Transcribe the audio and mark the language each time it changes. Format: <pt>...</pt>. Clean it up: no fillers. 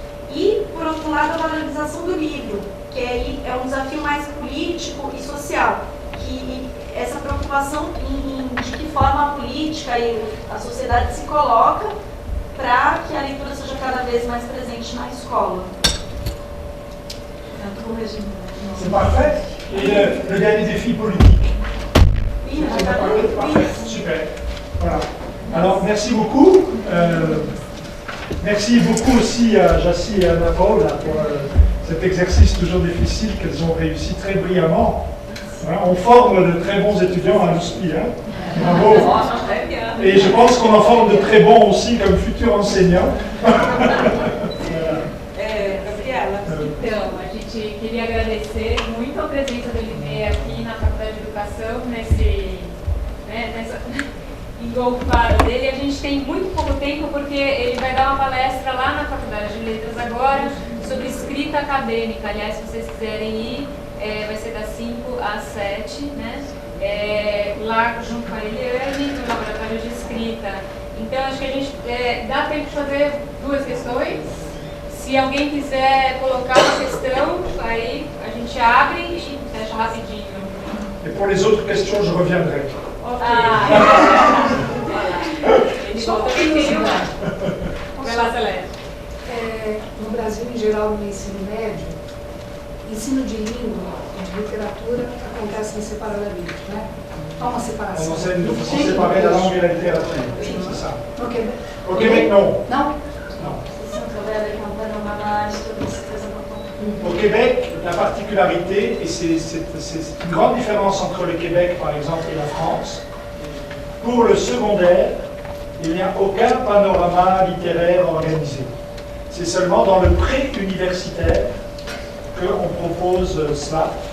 <pt>E, por outro lado, a valorização do livro, que aí é um desafio mais político e social, que essa preocupação de que forma a política e a sociedade se coloca para que a leitura seja cada vez mais presente na escola.</pt> <fr>C'est parfait. Et le dernier défi politique. Oui, parfait. Super. Voilà. Alors, merci beaucoup. Merci beaucoup aussi à Jassi et à Anna Paul pour cet exercice toujours difficile qu'elles ont réussi très brillamment. Hein, on forme de très bons étudiants à l'USPI. Hein. Bravo. Et je pense qu'on en forme de très bons aussi comme futurs enseignants.</fr> <pt>Gabriela, então, a gente queria agradecer muito a presença do LB aqui na Faculdade de Educação, nessa engolfada dele. A gente tem muito pouco tempo porque ele vai dar uma palestra lá na Faculdade de Letras agora sobre escrita acadêmica. Aliás, se vocês quiserem ir, vai ser das 5 às 7, né? Lá junto com a Eliane, no laboratório de escrita. Então, acho que a gente dá tempo de fazer duas questões. Se alguém quiser colocar uma questão, aí a gente abre e fecha rapidinho.</pt> <fr>Et pour les autres questions, je reviendrai.</fr> <pt>Ok. Ele volta quem tem uma. Vai lá, Celeste. No Brasil, em geral, no ensino médio, ensino de língua e de literatura acontece nesse paralelismo, né? Há uma separação.</pt> <fr>On enseigne de façon séparée la langue et la littérature. C'est ça.</fr> <pt>No Québec?</pt> <fr>Au Québec, non.</fr> <pt>Não?</pt> <fr>Non.</fr> <pt>Se não puder levar um panorama de tudo isso, coisa</pt> <fr>Au Québec, la particularité, et c'est une grande différence entre le Québec, par exemple, et la France, pour le secondaire, il n'y a aucun panorama littéraire organisé. C'est seulement dans le pré-universitaire qu'on propose cela.</fr>